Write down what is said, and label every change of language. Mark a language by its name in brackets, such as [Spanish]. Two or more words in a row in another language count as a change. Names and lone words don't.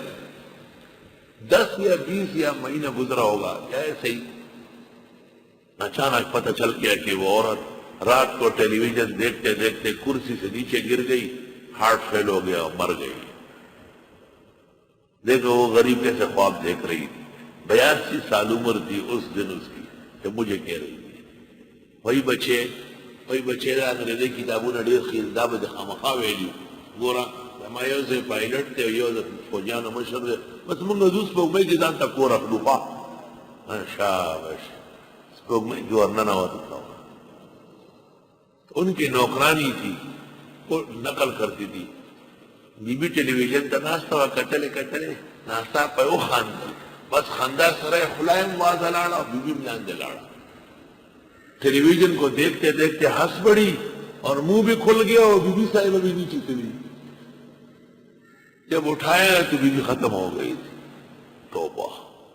[Urdu] 10 یا 20 یا مہینہ گزرا ہوگا یا ایسے ہی، اچانک پتہ چل گیا کہ وہ عورت رات کو ٹیلی ویژن دیکھتے دیکھتے کرسی سے نیچے گر گئی، [English] heart fail [Urdu] ہو گیا اور مر گئی۔ دیکھو وہ غریب کیسے خواب دیکھ رہی تھی، 82 سال عمر تھی اس دن اس کی، کہ مجھے کہہ رہی تھی وہی بچے انگریزی کتابوں نے [Pashto] ډیر خیلدا به خامخا ویلي ګوره ما یو ځای پایلټ دی یو د فوجیانو مشر دی، بس موږ د سپوږمۍ کې ځان ته کور اخلو ښه شاباش سپوږمۍ کې ورننوتو کوه۔ [Urdu] ان کی نوکرانی تھی، وہ نقل کرتی تھی، بی بی [Pashto] ٹیلی ویژن ته ناسته وه، کتلې ناسته په یو خاندل، بس خندا سره یې خوله هم وازه لاړه او بی بي هم لاندې لاړه۔ [Urdu] ٹیلی ویژن کو دیکھتے دیکھتے ہنس پڑی اور منہ بھی کھل گیا اور بی بی صاحبہ بھی نیچے چلی۔ جب اٹھایا تو بی بی ختم ہو گئی تھی۔ توبہ!